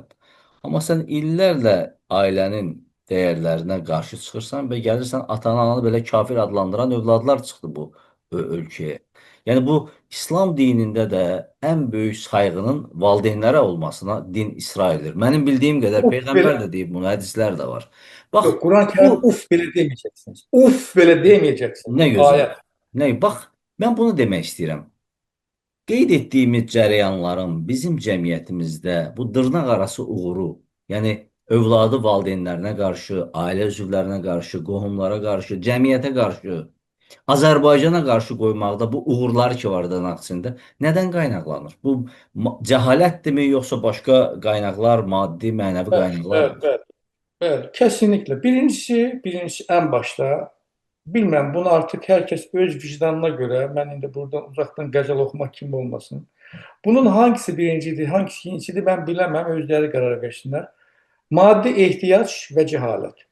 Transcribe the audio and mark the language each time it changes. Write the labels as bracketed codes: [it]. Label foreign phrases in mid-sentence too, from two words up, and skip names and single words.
[az] Amma sən illərlə ailənin dəyərlərinə qarşı çıxırsan və gəlirsən atanı ananı belə kafir adlandıran övladlar çıxdı bu ölkəyə. Yəni bu İslam dinində də ən böyük sayğının valideynlərə olmasına din israr edir. Mənim bildiyim qədər [tr] Uf [az] Peyğəmbər [tr] bile, [az] də deyib bunu, hədislər də var. Bax, [tr] yok Kur'an-ı [az] bu [tr] Kerim'de uf bile demeyeceksiniz. Uf bile demeyeceksiniz. [az] nə gözəl. [tr] Ayet. [az] Nə, bax, mən bunu demək istəyirəm. Qeyd etdiyimiz cərəyanların bizim cəmiyyətimizdə bu dırnaqarası uğuru, yəni övladı valideynlərinə qarşı, ailə üzvlərinə qarşı, qohumlara qarşı, cəmiyyətə qarşı, Azərbaycana qarşı qoymaqda bu uğurlar ki var dırnaq içində, nədən qaynaqlanır? Bu cəhalətdirmi, yoxsa başqa qaynaqlar, maddi, mənəvi [tr] Evet, [az] qaynaqlar [tr] evet, [az] var? [tr] evet, evet. Kesinlikle. Birincisi en başta bilmem bunu artık herkes öz vicdanına göre ben şimdi buradan uzaktan gazel okumak kim olmasın. Bunun hangisi birinciydi, hangisi ikinciydi ben bilemem. Özleri karar versinler. Maddi ihtiyaç ve cehalet.